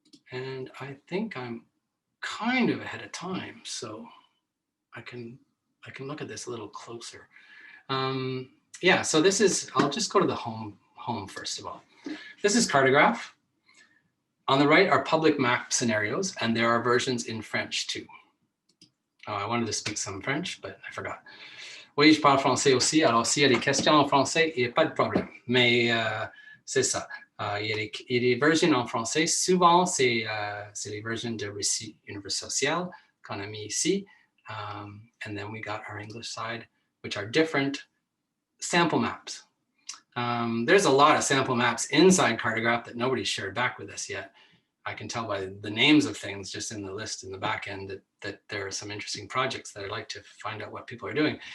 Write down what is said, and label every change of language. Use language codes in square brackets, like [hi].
[en] And I think I'm kind of ahead of time, so I can look at this a little closer. Yeah, so this is, I'll just go to the home first of all. This is Cartograph. On the right are public map scenarios, and there are versions in French too. Oh, I wanted to speak some French, but I forgot. [fr] Oui, je parle français aussi. Alors, s'il y a des questions en français, il n'y a pas de problème. Mais c'est ça. Il y a des versions en français. Souvent, c'est les versions de récit univers social qu'on a mis ici. [en] And then we got our English side, which are different sample maps. There's a lot of sample maps inside Cartograph that nobody's shared back with us yet. I can tell by the names of things just in the list in the back end that there are some interesting projects that I'd like to find out what people are doing.